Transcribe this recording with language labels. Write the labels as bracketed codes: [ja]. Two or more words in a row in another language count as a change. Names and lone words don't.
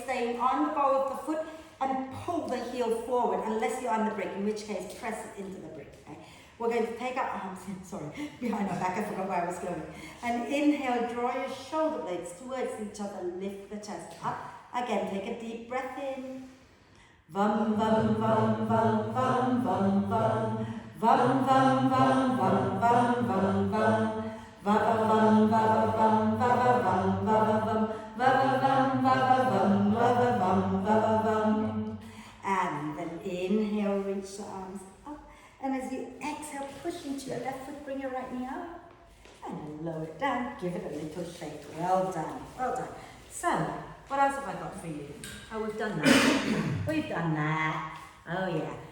[en] Staying on the ball of the foot, and pull the heel forward, unless you're on the brick, in which case press it into the brick, okay? We're going to take our arms in, sorry, behind our back. I forgot where I was going. And inhale, draw your shoulder blades towards each other, lift the chest up. Again, take a deep breath in. [sa] Vam, vam, vam, vam, vam, vam, vam. Vam, vam, vam, vam, vam, vam, vam. Va, vam, va, vam, va, vam, va, vam. Va, vam, va, vam, va, vam, va, vam. [en] And then inhale, reach the arms up. And as you exhale, push into your left foot, bring your right knee up. And then lower it down, give it a little shake. Well done, well done. So, what else have I got for you? Oh, we've done that. We've done that. Oh, yeah.